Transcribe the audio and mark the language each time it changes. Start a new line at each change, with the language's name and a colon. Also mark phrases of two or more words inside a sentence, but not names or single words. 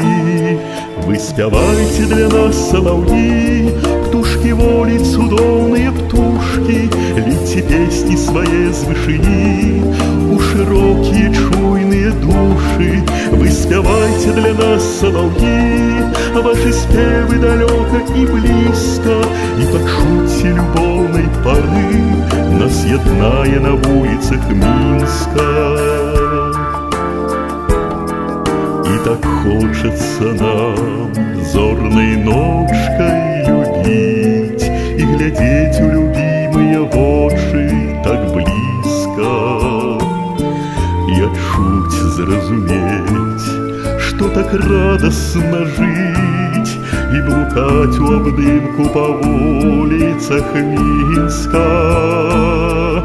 Belarusian: Вы спявайце для нас, салаўі, птушкі волі, цудоўныя птушкі, ліце песні свае з вышыні у шырокія чуйныя душы. Вы спявайце для нас, салаўі, вашы спевы далёка і блізка, і пачуцце любоўнай пары нас яднае на вуліцах Мінска.
Russian: И так хочется нам зорной ночкой любить и глядеть у любимые вочы так близко, и отчуть зразуметь, что так радостно жить и блукать у обдымку по улицах Минска.